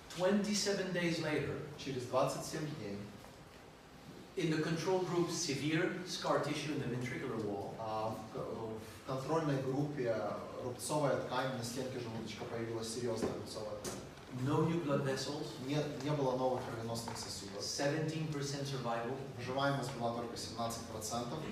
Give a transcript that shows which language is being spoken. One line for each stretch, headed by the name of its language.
English: 27 days later,
Russian: Через 27 дней
English: in the control group, severe scar tissue in the ventricular wall.
Russian: В контрольной группе рубцовая ткань на стенке желудочка, появилась серьезная рубцовая ткань.
English: No new blood vessels.
Russian: Не было новых кровеносных сосудов.
English: 17% survival.
Russian: Выживаемость была только 17%.